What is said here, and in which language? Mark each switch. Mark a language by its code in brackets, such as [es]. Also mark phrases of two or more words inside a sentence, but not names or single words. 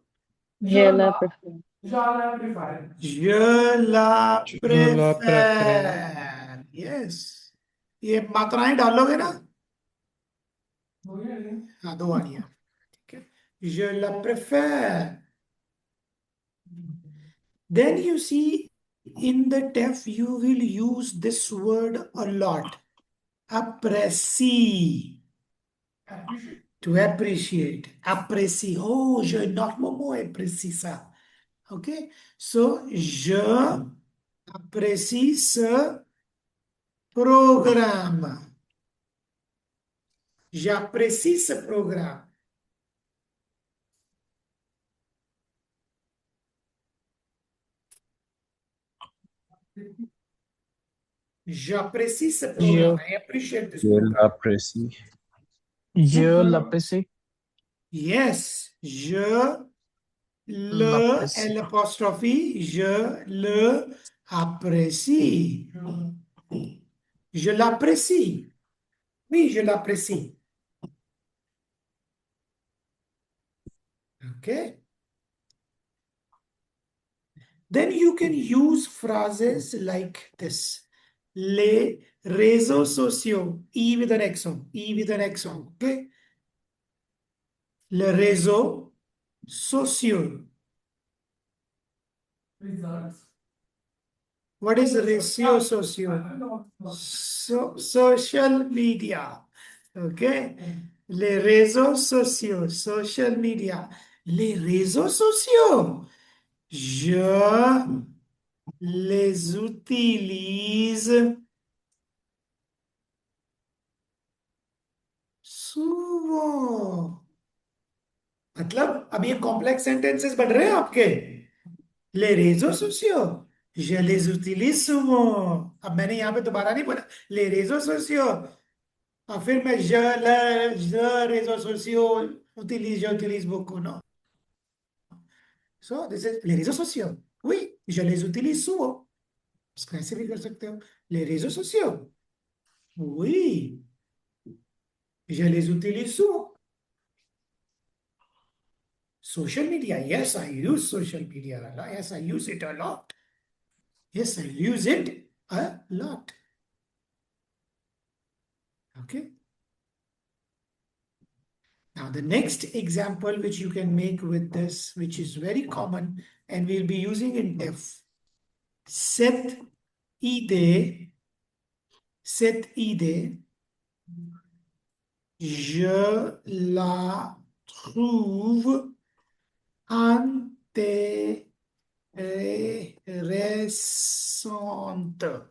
[fr] Je la préfère. Je la préfère. Je la Je la préfère. Yes. [hi] ये मात्राएं डालोगे ना? [fr] Oui. [hi] हाँ, दो आ रही है। ठीक है, [fr] je la préfère. [en] Then you see in the TEF you will use this word a lot. [fr] Apprécie. [en] Appreciate. To appreciate. [fr] Apprécie. Oh, je énormément apprécie ça. Ok? So, je apprécie ce programme. J'apprécie ce programme. J'apprécie ce programme. [en] I appreciate this [fr] Je [en] program. [fr] l'apprécie. Je l'apprécie. Yes, je le L'apprécie. l'apostrophe, je le apprécie. Je l'apprécie. Oui, je l'apprécie. [en] Okay. Then you can use phrases like this. [fr] Les réseaux sociaux. [en] E with an X-O. E with an X-O. [fr] Okay. Les réseaux sociaux. [en] Results. What is ratio socio? Social media. Okay. [fr] Les réseaux sociaux. [en] Social media. [fr] Les réseaux sociaux. Je les utilise souvent. [hi] मतलब अब ये [en] complex sentences [hi] बढ़ रहे हैं आपके। [fr] les réseaux sociaux. Je les utilise souvent. [hi] अब मैंने यहाँ पे दोबारा नहीं बोला [fr] les réseaux sociaux [hi] और फिर मैं [fr] je réseaux sociaux j'utilise beaucoup, non. [en] So this is [fr] les réseaux sociaux. Oui, je les utilise souvent. [hi] इसको ऐसे भी कर सकते हो, [fr] les réseaux sociaux. Oui, je les utilise souvent. [en] Social media, yes, I use social media a lot. Yes, I use it a lot. Yes, I use it a lot. Okay. Now, the next example which you can make with this, which is very common and we'll be using in TEF, [fr] cette idée, je la trouve intéressante.